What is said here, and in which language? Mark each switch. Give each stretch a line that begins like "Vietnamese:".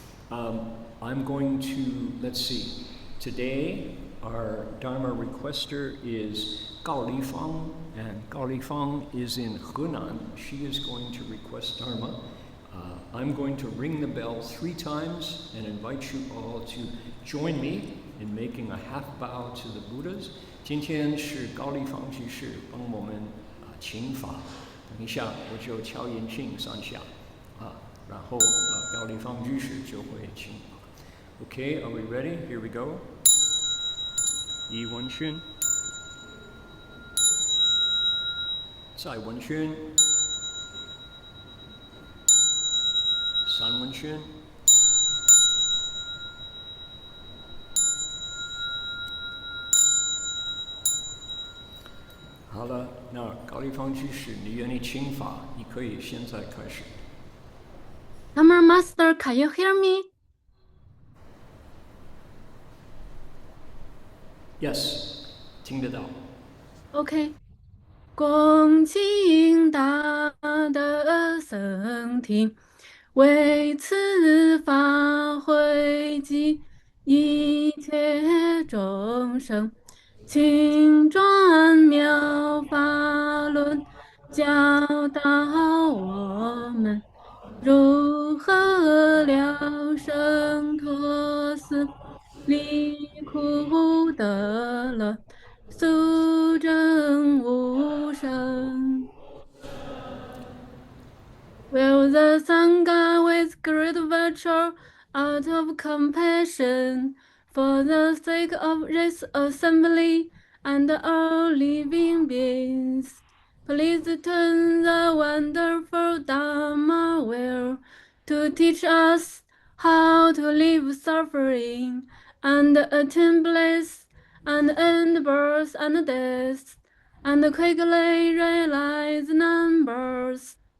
English: I'm going to, let's see, today our Dharma requester is 𝗥𝗲𝗊𝗀𝗀, and 𝗥𝗲𝗊𝗀𝗀 is in Henan. She is going to request Dharma. I'm going to ring the bell 3 times and invite you all to join me in making a half bow to the Buddhas.
Chinese: 今天是𝗥𝗲𝗊𝗀𝗀 居士帮我们请法，等一下我就敲引磬3下然后𝗥𝗲𝗊𝗀𝗀 居士就会请法。
English: Okay, are we ready? Here we go.
Chinese: 一闻磬，再闻磬，三闻磬，好了，那𝗥𝗲𝗊𝗀𝗀 居士，你愿意请法，你可以现在开始。
English: Dharma Master, can you hear me? Yes,
Chinese: 听得到。
English: OK.
Chinese: 恭敬大德僧听，为此法汇集一切众生，请转妙法轮，教导我们如何了生脱死，离苦得乐，速证无生。
English: Will the Sangha with great virtue, out of compassion, for the sake of this assembly and all living beings, please turn the wonderful Dharma wheel to teach us how to leave suffering and attain bliss and end birth and death, and quickly realize numbers.